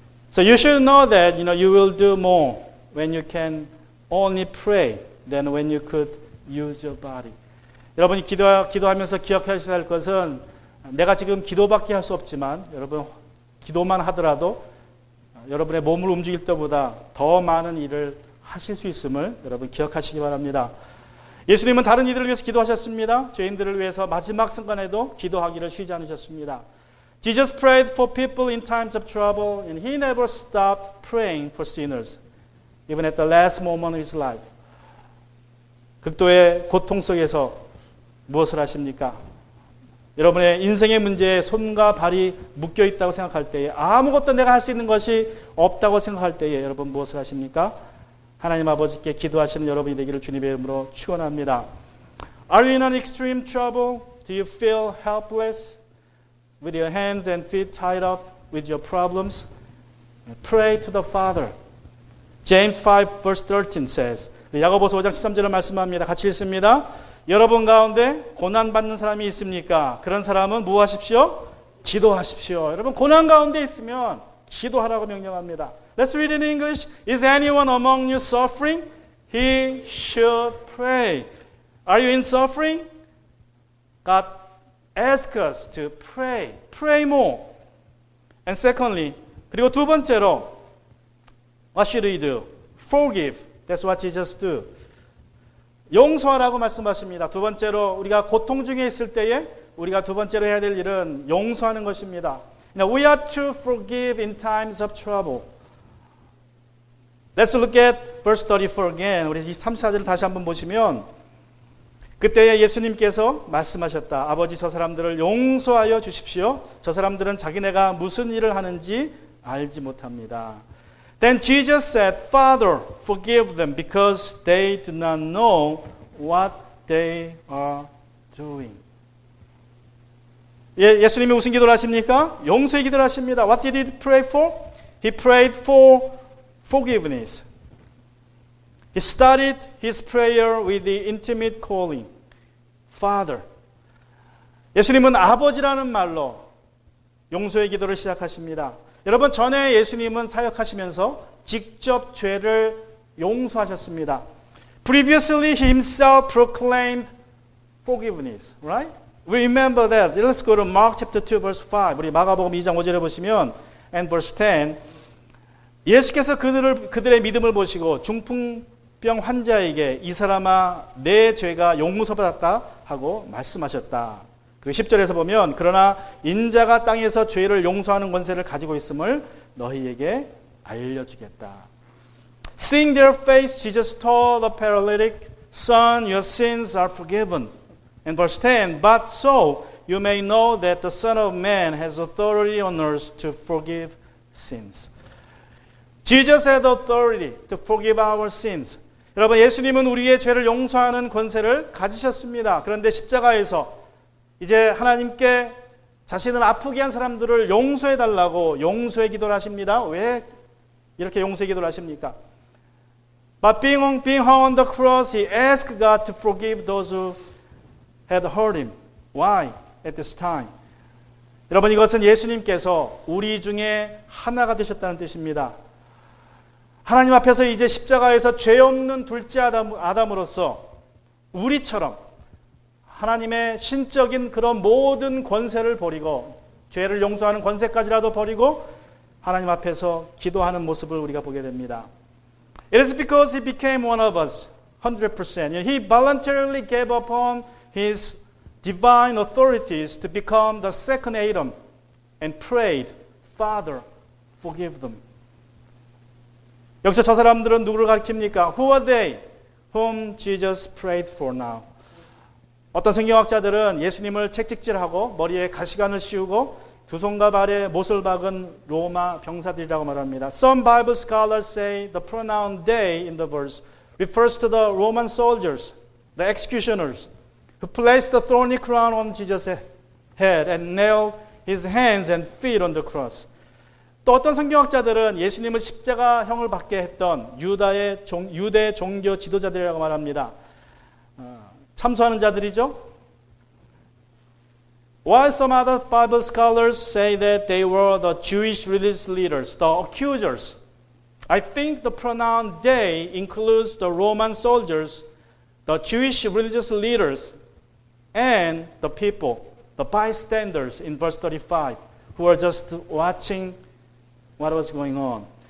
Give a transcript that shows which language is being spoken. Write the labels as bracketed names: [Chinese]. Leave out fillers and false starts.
[English] So you should know that you will do more when you can only pray than when you could use your body. [Korean] 여러분이 기도하면서 기억하셔야 할 것은, 내가 지금 기도밖에 할 수 없지만 여러분 기도만 하더라도 여러분의 몸을 움직일 때보다 더 많은 일을 하실 수 있음을 여러분 기억하시기 바랍니다. 예수님은 다른 이들을 위해서 기도하셨습니다. 죄인들을 위해서 마지막 순간에도 기도하기를 쉬지 않으셨습니다. [English] Jesus prayed for people in times of trouble, and he never stopped praying for sinners, even at the last moment of his life. [Korean] 극도의 고통 속에서 무엇을 하십니까? 여러분의 인생의 문제에 손과 발이 묶여 있다고 생각할 때에, 아무것도 내가 할 수 있는 것이 없다고 생각할 때에 여러분 무엇을 하십니까? 하나님 아버지께 기도하시는 여러분이 되기를 주님의 이름으로 축원합니다. [English] Are you in an extreme trouble? Do you feel helpless? With your hands and feet tied up with your problems? Pray to the Father. James 5 verse 13 says, [Korean] 야고보서 5장 13절을 말씀합니다. 같이 읽습니다. 여러분 가운데 고난받는 사람이 있습니까? 그런 사람은 뭐 하십시오? 기도하십시오. 여러분 고난 가운데 있으면 기도하라고 명령합니다. [English] Let's read in English. Is anyone among you suffering? He should pray. Are you in suffering? God asks us to pray. Pray more. And secondly, [Korean] 그리고 두 번째로, [English] what should we do? Forgive. That's what Jesus do. [Korean] 용서하라고 말씀하십니다. 두 번째로, 우리가 고통 중에 있을 때에 우리가 두 번째로 해야 될 일은 용서하는 것입니다. [English] Now, we are to forgive in times of trouble. Let's look at verse 34 again. [Korean] 우리 34절을 다시 한번 보시면, 그때에 예수님께서 말씀하셨다. 아버지, 저 사람들을 용서하여 주십시오. 저 사람들은 자기네가 무슨 일을 하는지 알지 못합니다. [English] Then Jesus said, Father, forgive them because they do not know what they are doing. [Korean] 예수님이 무슨 기도를 하십니까? 용서의 기도를 하십니다. [English] What did he pray for? He prayed for forgiveness. He started his prayer with the intimate calling, Father. [Korean] 예수님은 아버지라는 말로 용서의 기도를 시작하십니다. 여러분, 전에 예수님은 사역하시면서 직접 죄를 용서하셨습니다. [English] Previously, he himself proclaimed forgiveness, right? We remember that. Let's go to Mark chapter 2, verse 5. [Korean] 우리 마가복음 2장 5절에 보시면, [English] and verse 10. [Korean] 예수께서 그들의 믿음을 보시고 중풍병 환자에게 이 사람아 내 죄가 용서받았다 하고 말씀하셨다. 그 10절에서 보면 그러나 인자가 땅에서 죄를 용서하는 권세를 가지고 있음을 너희에게 알려주겠다. [English] Seeing their face, Jesus told the paralytic, Son, your sins are forgiven. And verse 10, But so you may know that the Son of Man has authority on earth to forgive sins. Jesus had authority to forgive our sins. [Korean] 여러분, 예수님은 우리의 죄를 용서하는 권세를 가지셨습니다. 그런데 십자가에서 이제 하나님께 자신을 아프게 한 사람들을 용서해달라고 용서의 기도를 하십니다. 왜 이렇게 용서의 기도를 하십니까? [English] But being hung on the cross, he asked God to forgive those who had hurt him. Why? At this time. [Korean] 여러분, 이것은 예수님께서 우리 중에 하나가 되셨다는 뜻입니다. 하나님 앞에서 이제 십자가에서 죄 없는 둘째 아담으로서 우리처럼 하나님의 신적인 그런 모든 권세를 버리고 죄를 용서하는 권세까지라도 버리고 하나님 앞에서 기도하는 모습을 우리가 보게 됩니다. [English] It is because he became one of us, 100%. He voluntarily gave up on his divine authorities to become the second Adam and prayed, Father, forgive them. [Korean] 여기서 저 사람들은 누구를 가리킵니까? [English] Who are they whom Jesus prayed for now? [Korean] 어떤 성경학자들은 예수님을 채찍질하고 머리에 가시관을 씌우고 두 손과 발에 못을 박은 로마 병사들이라고 말합니다. [English] Some Bible scholars say the pronoun they in the verse refers to the Roman soldiers, the executioners, who placed the thorny crown on Jesus' head and nailed his hands and feet on the cross. [Korean] 또 어떤 성경학자들은 예수님을 십자가형을 받게 했던 유대 종교 지도자들이라고 말합니다. 참수하는 자들이죠. [English] While some other Bible scholars say that they were the Jewish religious leaders, the accusers, I think the pronoun they includes the Roman soldiers, the Jewish religious leaders, and the people, the bystanders in verse 35, who were just watching what was going on.